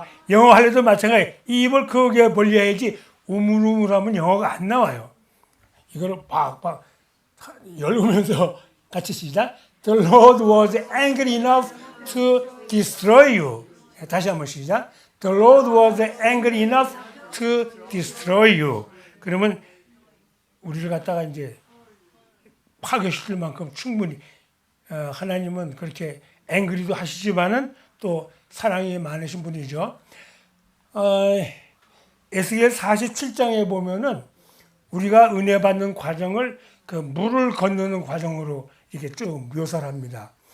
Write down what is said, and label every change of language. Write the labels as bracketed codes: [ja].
[ko] 영어 할래도 마찬가지예요. 입을 크게 벌려야지 우물우물하면 영어가 안 나와요. 이걸 팍팍 열으면서 같이 시작. [en] The Lord was angry enough to destroy you. [ko] 다시 한번 시작. [en] The Lord was angry enough to destroy you. [ko] 그러면 우리를 갖다가 이제 파괴시킬 만큼 충분히 하나님은 그렇게 angry도 하시지만은 또 사랑이 많으신 분이죠. 에스겔 47장에 보면은 우리가 은혜 받는 과정을 그 물을 건너는 과정으로 이렇게 쭉 묘사를 합니다.